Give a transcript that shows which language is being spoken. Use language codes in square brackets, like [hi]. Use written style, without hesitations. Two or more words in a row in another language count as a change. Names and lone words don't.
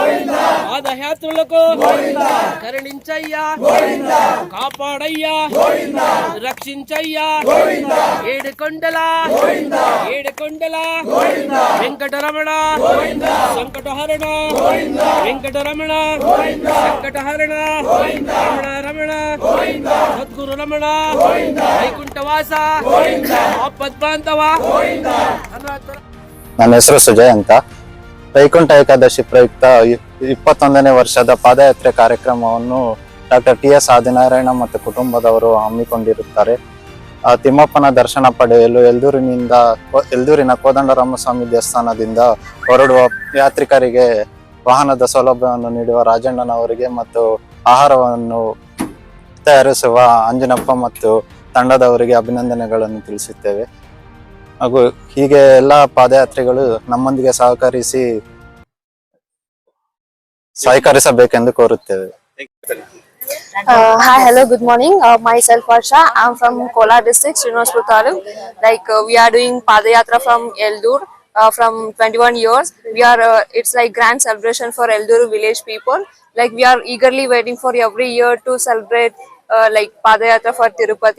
[te] కరుణించయ్యా, కాపాడయ్యా, రక్షించయ్యా, ఏడుకొండల వెంకటరమణ సంకటహరణ, వెంకటరమణ సంకటహరణ, రమణ సద్గురు రమణ వైకుంఠವಾಸ ಆಪದ್ಬಾಂಧವ. [kn] ನನ್ನ ಹೆಸರು ಸುಜಯ್ ಅಂತ. ವೈಕುಂಠ ಏಕಾದಶಿ ಪ್ರಯುಕ್ತ 21ನೇ ವರ್ಷದ ಪಾದಯಾತ್ರೆ ಕಾರ್ಯಕ್ರಮವನ್ನು ಡಾಕ್ಟರ್ ಟಿಎಸ್ ಆದಿನಾರಾಯಣ ಮತ್ತು ಕುಟುಂಬದವರು ಹಮ್ಮಿಕೊಂಡಿರುತ್ತಾರೆ. ತಿಮ್ಮಪ್ಪನ ದರ್ಶನ ಪಡೆಯಲು ಎಲ್ದೂರಿನ ಕೋದಂಡರಾಮಸ್ವಾಮಿ ದೇವಸ್ಥಾನದಿಂದ ಹೊರಡುವ ಯಾತ್ರಿಕರಿಗೆ ವಾಹನದ ಸೌಲಭ್ಯವನ್ನು ನೀಡುವ ರಾಜಣ್ಣನವರಿಗೆ ಮತ್ತು ಆಹಾರವನ್ನು ತಯಾರಿಸುವ ಅಂಜನಪ್ಪ ಮತ್ತು ತಂಡದವರಿಗೆ ಅಭಿನಂದನೆಗಳನ್ನು ತಿಳಿಸುತ್ತೇವೆ. ಹಾಗೂ ಹೀಗೆ ಎಲ್ಲ ಪಾದಯಾತ್ರಿಗಳು ನಮ್ಮೊಂದಿಗೆ ಸಹಕರಿಸಬೇಕೆಂದು ಕೋರುತ್ತೇವೆ. [en] Hi, hello, good morning. Myself Varsha. I'm from Kolar district, Srinivasapur Taluk. We are doing Padayatra from Eldur from 21 years. It's like grand celebration for Eldur village people. We are eagerly waiting for every year to celebrate Padayatra for Tirupati.